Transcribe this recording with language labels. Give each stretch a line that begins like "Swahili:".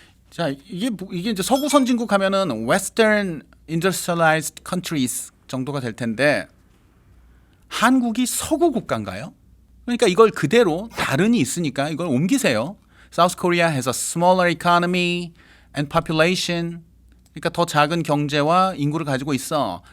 Korean: 자, 이게 이제 서구 선진국 하면은 Western Industrialized Countries 정도가 될 텐데 한국이 서구 국가인가요? 그러니까 이걸 그대로 다른이 있으니까 이걸 옮기세요.
English: South Korea has a smaller economy and population.
Korean: 그러니까 더 작은 경제와 인구를 가지고 있어.